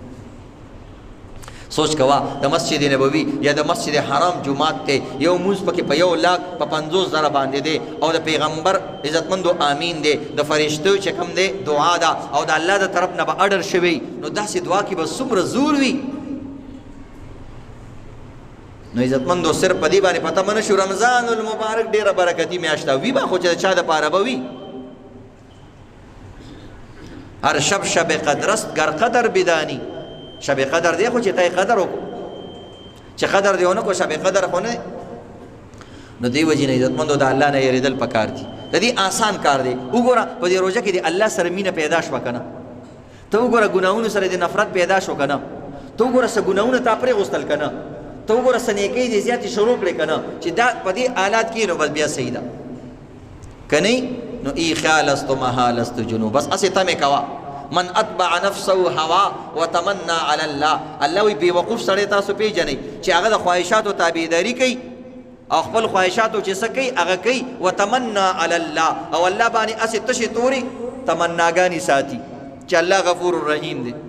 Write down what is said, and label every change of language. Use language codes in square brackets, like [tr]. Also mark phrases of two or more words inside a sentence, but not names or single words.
[ps] سوچ کوا د مسجد نبوی یا د مسجد حرام جمعات ته یو موز پکې په 1,00,000 په 50,000 باندې دی، او د پیغمبر عزتمندو آمین دی، د فرشتو چې کوم دی دعا ده، او د الله د طرف نه به اډر شوی، نو داسې دعا کې به څومره زور وي. نو عزتمندو صرف په دې باندې پته منه شو رمضان المبارک ډیره برکتي میاشت وي، به خو چې چا د پاره به وي. [fa] هر شب شب قدرست گر قدر بدانی، [ps] شب قدر دی خو چې تای قدر وکړو، چې قدر دی ونه کو شب قدر خو نه. نو دی وجې نه عزتمندو د الله نه یریدل پکار دي، د دې آسان کار دی. وګوره په دې روزه کې د الله سره مینه پیدا شوه که نه؟ ته وګوره ګناهونو سره د نفرت پیدا شو که نه؟ ته وګوره څه ګناهونه تا پرې غوستل که نه؟ ته وګوره څه نیکۍ دې زیاتې شروع کړې که نه؟ چې دا په دې حالات کې نو بس بیا صحیح ده که نه؟ [fa] نو ای خیال است و محال است جنوب، [ps] بس اسې تمې کوه. [ar] من اتبع نفسه هوا وتمنى على الله، [ps] الله وی بیوقوف سړی تاسو پیژنئ چې هغه د خواهشاتو تابعداري کوي او خپل خواهشاتو چې څه کوي هغه کوي، [ar] وتمنى على الله، [ps] او الله باندې اسې تشې توري تمناګانې ساتي چې الله [ar] غفور الرحیم [ps] دی.